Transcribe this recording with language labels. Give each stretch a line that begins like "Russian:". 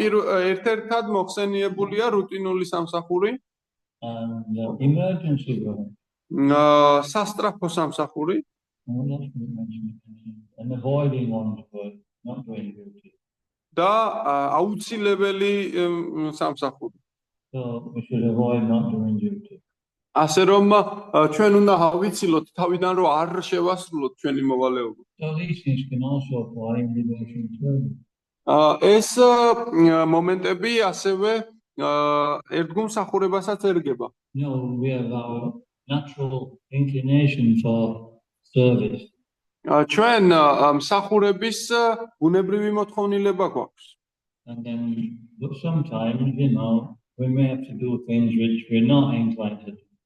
Georgian: ერთ-ერთად მოხსენიებულია რუტინული სამსახური.
English: And emergency work.
Georgian: სასტრაფო სამსახური.
English: And avoiding one's work, not doing duty.
Georgian: და აუცილებელი სამსახური.
English: So we should avoid not doing duty.
Georgian: ასე რომ ჩვენ უნდა ავიცილოთ თავიდან რომ არ შევასრულოთ ჩვენი მოვალეობა.
English: So these things can also apply in devotional service.
Georgian: ეს მომენტები ასევე ერთგულმსახურებასაც ერგება.
English: We have our natural inclination for service.
Georgian: ჩვენ მსახურების ბუნებრივი მოთხოვნილება გვაქვს.
English: And then sometimes, we may have to do things which we're not inclined to do.